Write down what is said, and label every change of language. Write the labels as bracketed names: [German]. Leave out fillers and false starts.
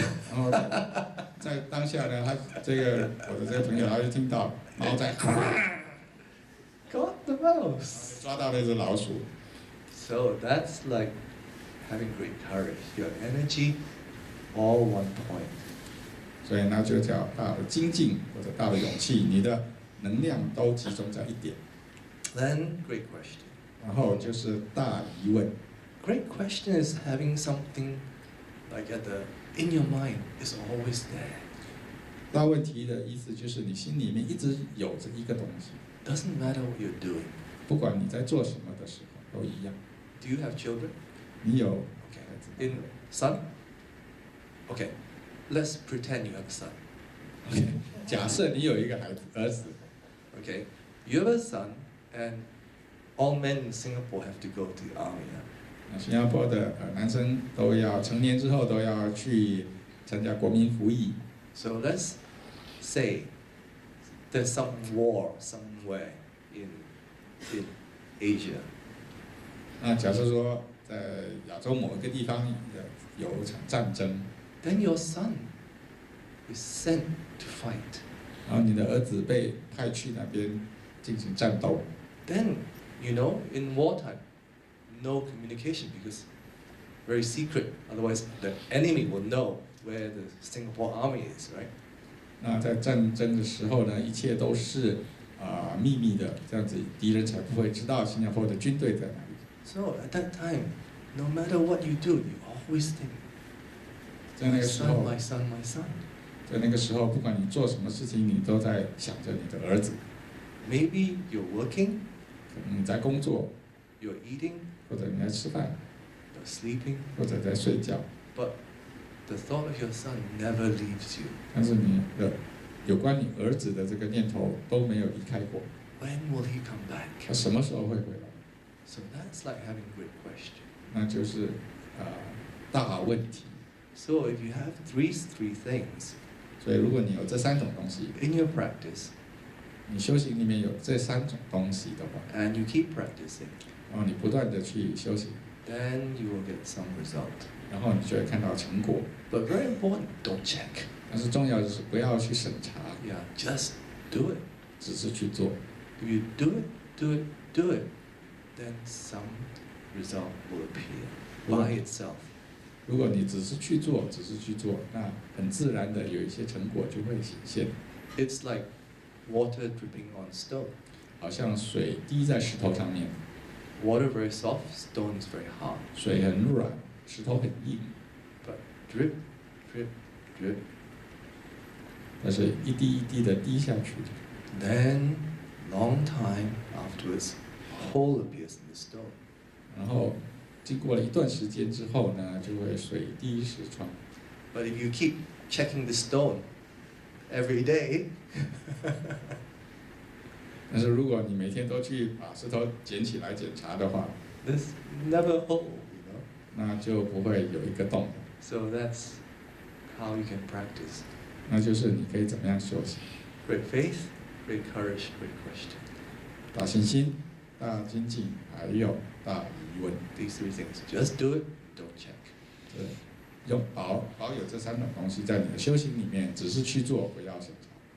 [Chinese] 然后在当下呢，我的这个朋友他就听到猫在 [English] got the mouse. [Chinese] 抓到那只老鼠。 [English] So that's like having great courage. Your energy, all one point. [Chinese] 所以那就叫大的精进或者大的勇气，你的能量都集中在一点。 [English] Then, great question. [Chinese] 然后就是大疑问。 [English] Great question is having something like in your mind is always there. [Chinese] 大问题的意思就是你心里面一直有着一个东西， [English] Doesn't matter what you're doing. [Chinese] 不管你在做什么的时候都一样。 [English] Do you have children? [Chinese] 你有 [English] Okay. In son? Okay. Let's pretend you have a son. [Chinese] OK， 假设你有一个儿子 [English] Okay. You have a son, and all men in Singapore have to go to the army. [Chinese] 新加坡的男生都要成年之后都要去参加国民服役。 [English] So let's say there's some war somewhere in Asia. [Chinese] 那假设说在亚洲某一个地方有一场战争， [English] Then your son is sent to fight. [Chinese] 然后你的儿子被派去那边进行战斗。 [English] Then, in wartime, no communication because very secret. Otherwise, the enemy will know where the Singapore army is, right? [Chinese] 那在战争的时候呢，一切都是秘密的，这样子敌人才不会知道新加坡的军队在哪里。 [English] So at that time, no matter what you do, you always think, [Chinese] 在那 [English] my [Chinese] 个时 [English] son, [Chinese] 候， [English] my son, my son. [Chinese] 在那个时候，不管你做什么事情，你都在想着你的儿子。 [English] Maybe you're working, [Chinese] 你在工作， [English] you're eating, [Chinese] 或者你在吃饭， [English] you're sleeping, [Chinese] 或者在睡觉， [English] but the thought of your son never leaves you. [Chinese] 但是你的有关你儿子的这个念头都没有离开过。 [English] When will he come back? [Chinese] 他什么时候会回来？ [English] So that's like having a great question. [Chinese] 那就是大问题。 [English] So if you have three things [Chinese] 所以如果你有这3种东西， [English] in your practice, [Chinese] 你修行里面有这3种东西的话， [English] and you keep practicing, [Chinese] 然后你不断的去修行， [English] then you will get some result. [Chinese] 然后你就会看到成果。 [English] But very important, don't check. [Chinese] 但是重要的是不要去审查， [English] Yeah, just do it. [Chinese] 只是去做。 [English] If you do it, do it, do it, then some result will appear by itself. [Chinese] 如果你只是去做，只是去做，那很自然的有一些成果就会显现。 [English] It's like water dripping on stone. [Chinese] 好像水滴在石头上面， [English] Water very soft, stone is very hard. [Chinese] 水很软，石头很硬， [English] But drip, drip, drip. [Chinese] 但是一滴一滴的滴下去， [English] Then, long time afterwards, hole appears in the stone. [Chinese] 然后经过了一段时间之后呢，就会水滴石穿。 [English] But if you keep checking the stone every day, [Chinese] 但是如果你每天都去把石头捡起来检查的话， [English] there's never hole, you know. [Chinese] 那就不会有一个洞。 [English] So that's how you can practice. [Chinese] 那就是你可以怎么样修行？ [English] Great faith, great courage, great question. [Chinese] 大信心、大精进，还有大疑问。 [English] These three things. Just do it, don't check. [Chinese] 对，保有这三种东西在你的修行里面，只是去做，不要审查。